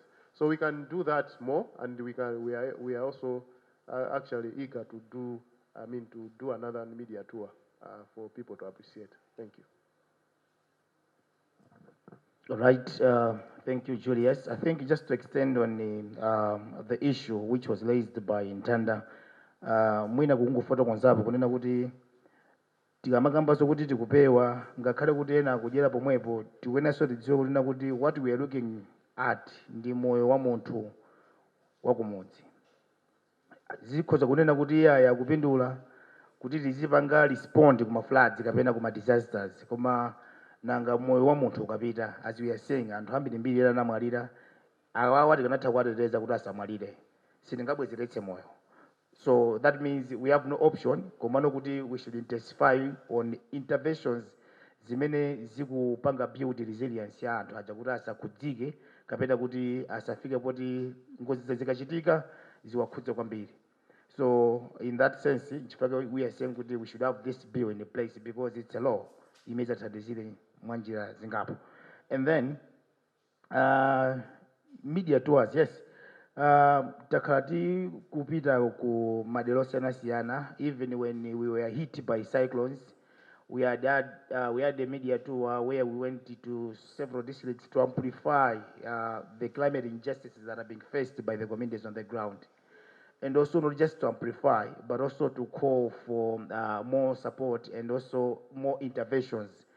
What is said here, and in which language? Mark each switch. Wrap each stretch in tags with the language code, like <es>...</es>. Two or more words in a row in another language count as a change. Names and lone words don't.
<en>So we can do that more, and we are also actually eager to do another media tour for people to appreciate. Thank you. All right, thank you, Julius. I think just to extend on the issue which was raised by Ntanda,</en> <ny>mwina kungofotokoza kwanzapo kunena kuti tikamakambaso kuti tikupewa ngakhale kuti ena kudyera pomwepo tikuyenanso tidziwe kunena kuti</ny> <en>what we are looking at</en> <ny>ndi moyo wa munthu wakumudzi. Zikhoza kunena kuti iye akupindula kuti tizipanga respond kuma floods kapena kuma disasters, koma nanga moyo wa munthu ukapita,</ny> <en>as we are saying,</en> <ny>anthu ambirimbiri ena anamwalira, awawa tikanatha kuwateteza kuti asamwalire, sitingabwezeretse moyo.</ny> <en>So that means we have no option,</en> <ny>komano kuti</ny> <en>we should intensify on interventions</en> <ny>zimene zikupanga</ny> <en>build resilience</en> <ny>ya anthu aja kuti asakhudzike kapena kuti asafike poti ngozi zikachitika ziwakhudze kwambiri.</ny> <en>So in that sense, we are saying we should have this bill in place because it's a law.</en> <ny>Imezathandizire mwanjira zingapo.</ny> <en>And then media tours, yes.</en> <ny>Takati kupita ku madero siyana,</ny> <en>even when we were hit by cyclones, we had a media tour where we went to several districts to amplify the climate injustices that are being faced by the communities on the ground. And also not just to amplify, but also to call for more support and also more interventions.</en>